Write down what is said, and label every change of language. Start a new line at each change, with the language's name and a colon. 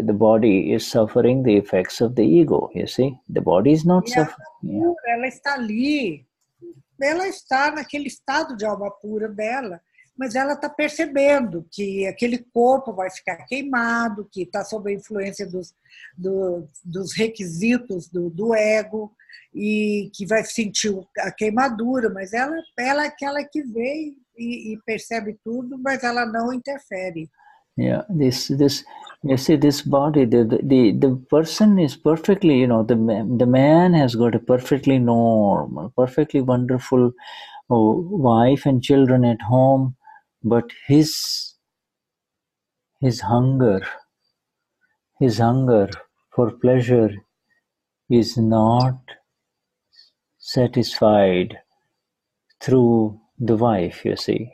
English: The body is suffering the effects of the ego, you see. The body is not suffering. Yeah.
Portuguese: Ela está ali, ela está naquele estado de alma pura dela, mas ela está percebendo que aquele corpo vai ficar queimado, que está sob a influência dos requisitos do ego, e que vai sentir a queimadura, mas ela é aquela que vê e percebe tudo, mas ela não interfere.
English: Yeah, this you see, this body, the person is perfectly, the man has got a perfectly normal, perfectly wonderful wife and children at home, but his hunger for pleasure is not satisfied through the wife, you see.